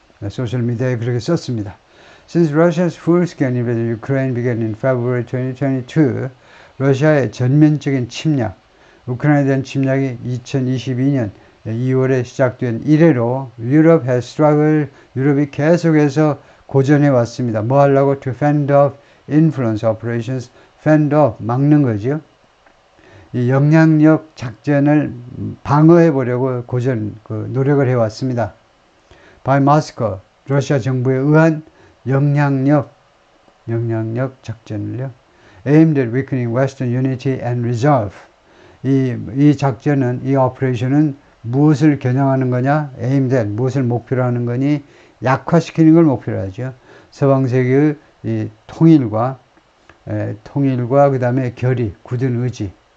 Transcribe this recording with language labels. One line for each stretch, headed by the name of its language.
English: 소셜 미디어에 그렇게 썼습니다. Since Russia's full-scale invasion of Ukraine began in February 2022,
Korean: 러시아의 전면적인 침략, 우크라이나에 대한 침략이 2022년 2월에 시작된 이래로
English: Europe has struggled,
Korean: 유럽이 계속해서 고전해 왔습니다. 뭐 하려고?
English: To fend off influence operations, fend off,
Korean: 막는 거죠. 이 영향력 작전을 방어해 보려고 노력을 해왔습니다.
English: By Moscow,
Korean: 러시아 정부에 의한 영향력 작전을요.
English: Aimed at weakening Western unity and resolve.
Korean: 이 작전은, 이 오퍼레이션은 무엇을 겨냥하는 거냐? aimed at, 무엇을 목표로 하는 거니? 약화시키는 걸 목표로 하죠. 서방 세계의 이 통일과 그 다음에 결의, 굳은 의지.